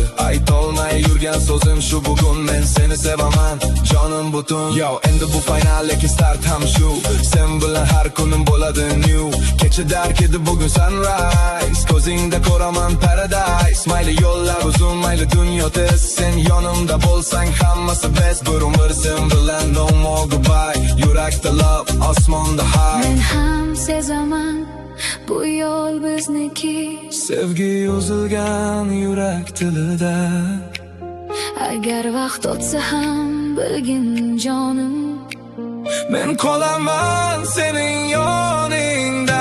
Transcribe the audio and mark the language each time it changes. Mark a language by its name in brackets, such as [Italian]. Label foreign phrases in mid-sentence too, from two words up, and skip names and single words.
[Uzbek] Aytolmay yurgan so'zim shu, bugun men seni sevaman jonim butun. Yo, endi bu final lekin start ham shu. Sen bilan har kunim bo'ladi new. Kecha dark edi, bugun sunrise, ko'zingda ko'raman paradise. Mayli yo'llar uzun, mayli dunyo tez, sen yonimda bo'lsang hammasi best. Bir umr sen bilan, [English] no more goodbye. [Uzbek] Yurakda love, osmonda high. Men ham sezaman bu yo'l bizniki. Sevgi yozilgan yurak tilida. Agar vaqt o'tsa ham bilgin jonim, Men qolaman sening yoningda.